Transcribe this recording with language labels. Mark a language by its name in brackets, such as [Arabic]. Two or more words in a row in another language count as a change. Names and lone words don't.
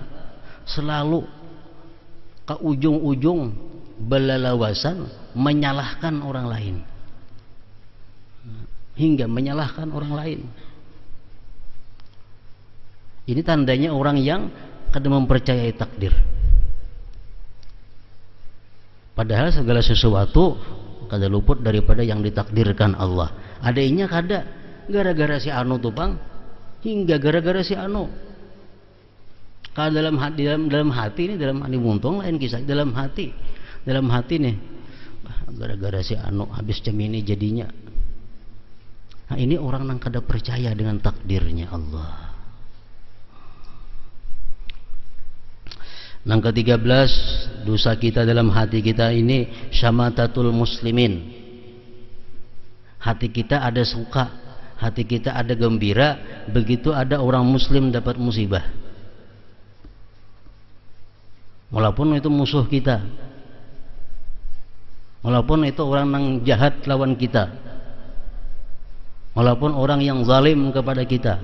[Indonesian] Selalu ke ujung-ujung belalawasan menyalahkan orang lain, hingga menyalahkan orang lain. Ini tandanya orang yang kada mempercayai takdir. Padahal segala sesuatu kada luput daripada yang ditakdirkan Allah. Adanya kada gara-gara si anu tupang, hingga gara-gara si anu. Kalau dalam hati ini, dalam hati muntung lain kisah. Dalam hati nih, gara-gara si anu habis cemini jadinya. Nah ini orang yang kada percaya dengan takdirnya Allah. Yang ke-13, dosa kita dalam hati kita ini [Arabic] شماتة المسلمين. [Indonesian] Hati kita ada suka, hati kita ada gembira begitu ada orang muslim dapat musibah, walaupun itu musuh kita, walaupun itu orang yang jahat lawan kita, walaupun orang yang zalim kepada kita.